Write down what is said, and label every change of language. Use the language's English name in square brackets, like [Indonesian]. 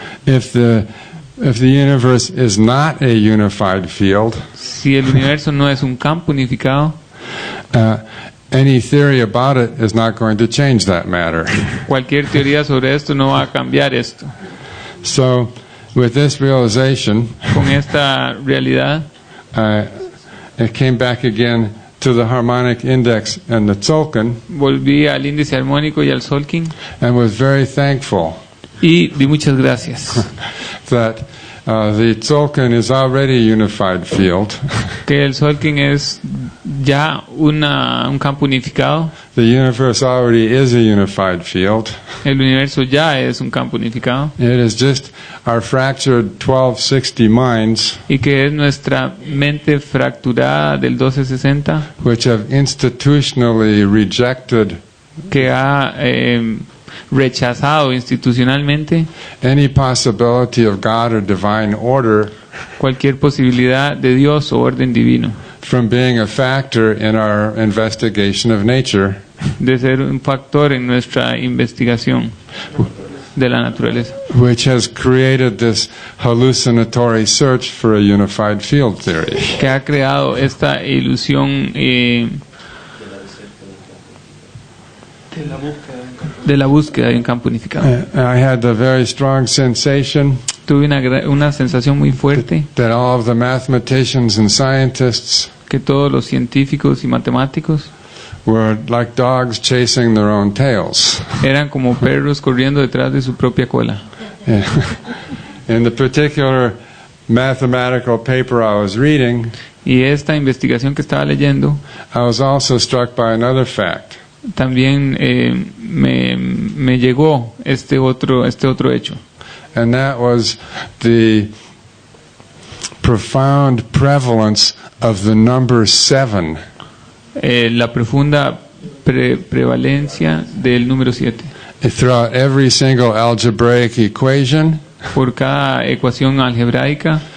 [English] If the universe is not a unified field, [Spanish] Si el universo no es un campo unificado, [English] any theory about it is not going to change that matter. [Spanish] cualquier teoría sobre esto no va a cambiar esto. [English] So, with this realization, [Spanish] Con esta realidad, [English] it came back again to the harmonic index and the tzolkin, [Spanish] volví al índice armónico y al tzolkin [English] and was very thankful [Spanish] y di muchas gracias. [English] that the tzolkin is already a unified field. [Spanish] Que el tzolkin es ya un campo unificado. [English] The universe already is a unified field. [Spanish] El universo ya es un campo unificado. [English] It is just our fractured 1260 minds [Spanish] Y que es nuestra mente fracturada del 1260 [English] which have institutionally rejected [Spanish] que ha rechazado institucionalmente [English] any possibility of God or divine order [Spanish] cualquier posibilidad de Dios o orden divino, [English] from being a factor in our investigation of nature. [Spanish] de ser un factor en nuestra investigación de la naturaleza, [English] Which has created this hallucinatory search for a unified field theory. [Spanish] que ha creado esta ilusión de la búsqueda de un campo unificado. [English] I had the very strong sensation [Spanish] Tuve una sensación muy fuerte [English] that all of the mathematicians and scientists [Spanish] que todos los científicos y matemáticos [English] were like dogs chasing their own tails. [Spanish] eran como perros corriendo detrás de su propia cola. [English] In the particular mathematical paper I was reading, [Spanish] Y esta investigación que estaba leyendo, [English] I was also struck by another fact. [Spanish] también me llegó este otro hecho. [English] And that was the profound prevalence of the number 7. [Spanish] La profunda prevalencia del número 7. [English] Throughout every single algebraic equation, [Spanish] por cada ecuación algebraica,